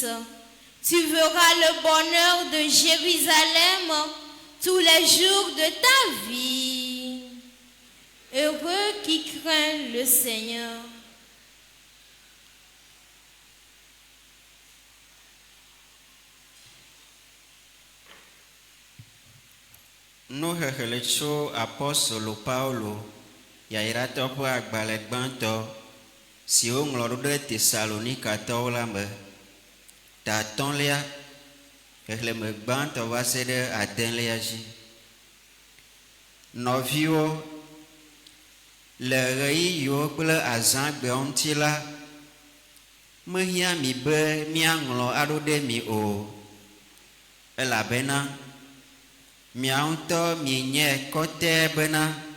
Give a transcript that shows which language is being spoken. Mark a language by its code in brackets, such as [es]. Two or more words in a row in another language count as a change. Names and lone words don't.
[fr] Tu verras le bonheur de Jérusalem tous les jours de ta vie. Heureux qui craint le Seigneur. [ee] Nous xexele tso apostolo Paulo yayratɔ ƒe agbalẽ gbãtɔ si woŋlɔ ɖo ɖe Tesalonikatɔwo la me, ta 1, xexlẽme gbãtɔ va se ɖe 8 dzi. Nɔviwo, le ɣeyiɣiwo kple azãgbewo ŋuti la, mehiã mi be míaŋlɔ aɖo ɖe mi o, elabena miawo ŋutɔ mienye kɔtɛe bena